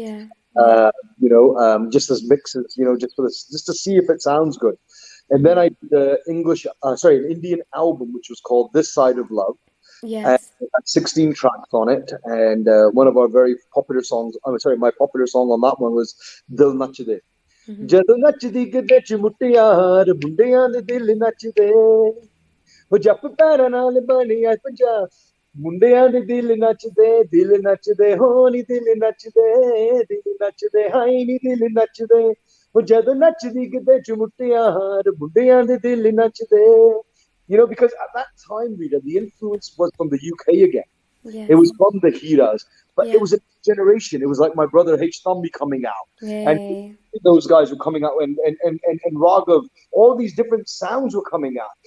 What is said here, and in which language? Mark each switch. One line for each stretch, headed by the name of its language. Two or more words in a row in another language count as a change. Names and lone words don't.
English: Just as mixes, just to see if it sounds good. And then I did an Indian album, which was called This Side of Love. Yes. And it had 16 tracks on it, and one of our very popular songs. My popular song on that one was "Dil Nachde."
Punjabi: ਜਦੋਂ ਨੱਚਦੀ ਗਿੱਧੇ 'ਚ ਮੁਟਿਆਰ ਮੁੰਡਿਆਂ ਦੇ ਦਿਲ ਨੱਚਦੇ. ਉਹ ਜੱਪ ਪੈਰਾਂ ਨਾਲ ਬਣਿਆ ਪੰਜਾਬ ਮੁੰਡਿਆਂ ਦੇ ਦਿਲ ਨੱਚਦੇ ਹੋ ਨੀ ਦਿਲ ਨੱਚਦੇ ਹਾਈ ਨੀ ਦਿਲ ਨੱਚਦੇ ਉਹ ਜਦੋਂ ਨੱਚਦੀ ਕਿਤੇ ਚੁਮਟਿਆਰ ਮੁੰਡਿਆਂ ਦੇ ਦਿਲ ਨੱਚਦੇ
English: because at that time, Rita, the influence was from the UK again. Yes. It was from the Hiras, but Yeah. it was a generation. It was like my brother H. Thumbi coming out. Yay. And those guys were coming out, and Raghav, all these different sounds were coming out.